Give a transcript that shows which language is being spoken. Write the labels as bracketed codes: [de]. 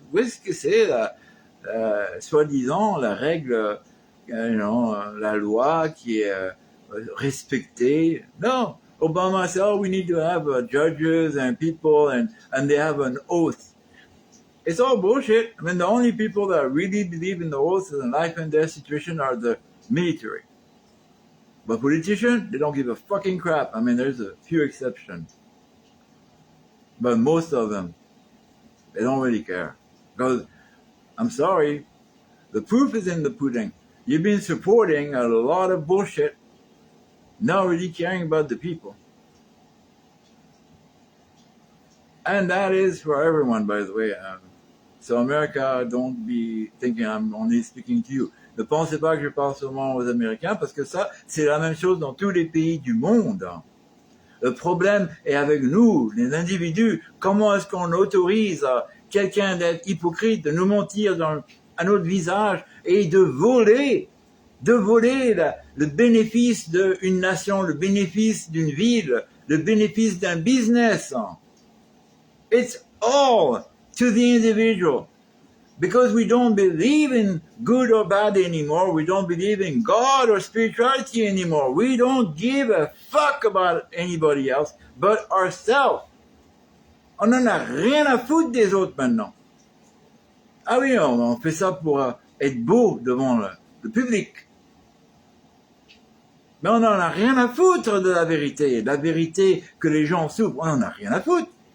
[fr] Où est-ce que c'est soi-disant la règle, la loi qui est respectée? Non, [en] Obama said, oh, we need to have judges and people, and they have an oath. It's all bullshit. I mean, the only people that really believe in the oath and life and death situation are the military. But politicians, they don't give a fucking crap. I mean, there's a few exceptions. But most of them, they don't really care. Because, I'm sorry, the proof is in the pudding. You've been supporting a lot of bullshit, not really caring about the people. And that is for everyone, by the way. So America, don't be thinking I'm only speaking to you. [fr] Ne pensez pas que je parle seulement aux Américains, parce que ça, c'est la même chose dans tous les pays du monde. Le problème est avec nous, les individus. Comment est-ce qu'on autorise quelqu'un d'être hypocrite, de nous mentir à notre visage et de voler le bénéfice d'une nation, le bénéfice d'une ville, le bénéfice d'un business. [en] It's all to the individual. Because we don't believe in good or bad anymore. We don't believe in God or spirituality anymore. We don't give a fuck about anybody else but ourselves. [fr] On n'en a rien à foutre des autres maintenant. Ah oui, on fait ça pour être beau devant le public. Mais on n'en a rien à foutre de la vérité que les gens souffrent. On n'en a rien à foutre.